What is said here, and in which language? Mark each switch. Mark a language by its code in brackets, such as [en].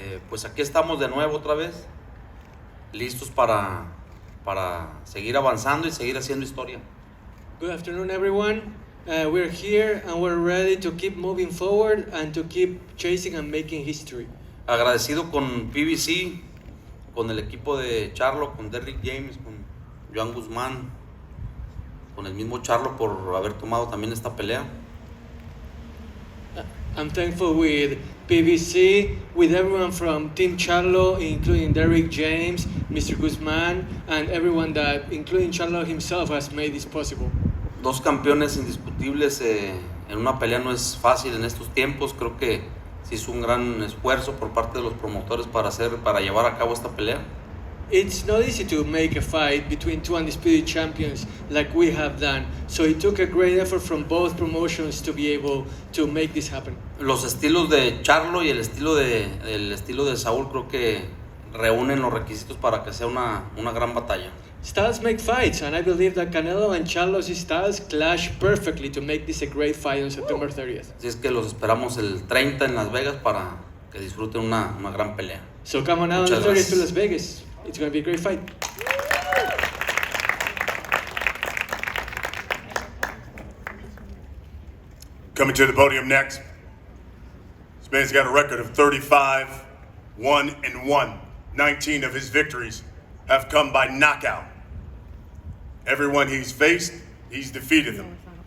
[es] Pues aquí estamos de nuevo otra vez, listos para seguir avanzando y seguir haciendo historia. [en] Good afternoon, everyone. We're here and we're ready to keep moving forward and to keep chasing and making history. [es] Agradecido con PBC, con el equipo de Charlo, con Derrick James, con Juan Guzmán, con el mismo Charlo por haber tomado también esta pelea. [en] I'm thankful with PBC, with everyone from Team Charlo, including Derrick James, Mr. Guzman, and everyone that, including Charlo himself, has made this possible. [es] 2 campeones indiscutibles en una pelea no es fácil en estos tiempos. Creo que sí es un gran esfuerzo por parte de los promotores para llevar a cabo esta pelea. [en] It's not easy to make a fight between 2 undisputed champions like we have done. So it took a great effort from both promotions to be able to make this happen. [es] Los estilos de Charlo y el estilo de Saúl creo que reúnen los requisitos para que sea una gran batalla. [en] Styles make fights, and I believe that Canelo and Charlo's styles clash perfectly to make this a great fight on September 30th. [es] Así es que los esperamos el 30 en Las Vegas para que disfruten una gran pelea. [en] So come on out on the 30th to Las Vegas. It's going to be a great fight. Coming to the podium next, this man's got a record of 35-1-1. 19 of his victories have come by knockout. Everyone he's faced, he's defeated them.